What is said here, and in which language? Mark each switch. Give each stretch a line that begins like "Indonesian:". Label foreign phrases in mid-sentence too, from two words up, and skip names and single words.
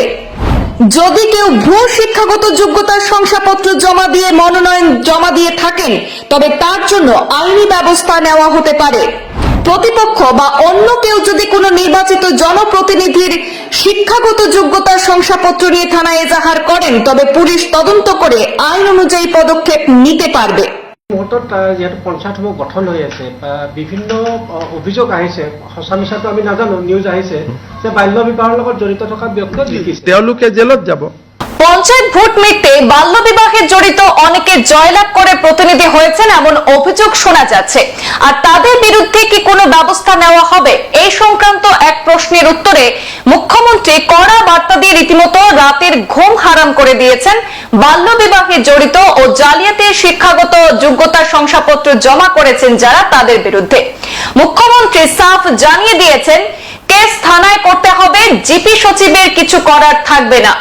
Bangla: যদি কেউ ভুয়ো শিক্ষাগত যোগ্যতার শংসাপত্র জমা দিয়ে মনোনয়ন জমা দিয়ে থাকেন তবে তার জন্য আইনি ব্যবস্থা নেওয়া হতে পারে। প্রতিপক্ষ বা অন্য কেউ যদি কোনো নির্বাচিত জনপ্রতিনিধির শিক্ষাগত যোগ্যতার শংসাপত্র নিয়ে থানায় এজাহার করেন তবে পুলিশ তদন্ত করে আইন অনুযায়ী পদক্ষেপ নিতে পারবে।
Assamese: মুহূৰ্তত যিহেতু পঞ্চায়তসমূহ গঠন হৈ আছে, বিভিন্ন অভিযোগ আহিছে, সঁচা মিছাটো আমি নাজানো, নিউজ আহিছে যে বাল্য বিবাহৰ লগত জড়িত থকা ব্যক্তি লিখিছে তেওঁলোকে জেলত যাব।
Bangla: পঞ্চায়েত ভোট মিটতে বাল্যবিবাহে জড়িত অনেকে জয়লাভ করে প্রতিনিধি হয়েছেন এমন অভিযোগ শোনা যাচ্ছে। আর তাদের বিরুদ্ধে কি কোনো ব্যবস্থা নেওয়া হবে এই সংক্রান্ত এক প্রশ্নের উত্তরে মুখ্যমন্ত্রী কড়া বার্তা দিয়ে রীতিমতো রাতের ঘুম হারাম করে দিয়েছেন। বাল্যবিবাহে জড়িত ও জালিয়াতির শিক্ষাগত যোগ্যতার শংসাপত্র জমা করেছেন যারা, তাদের বিরুদ্ধে মুখ্যমন্ত্রী সাফ জানিয়ে দিয়েছেন কেস থানায় করতে হবে, জিপি সচিবের কিছু করার থাকবে না।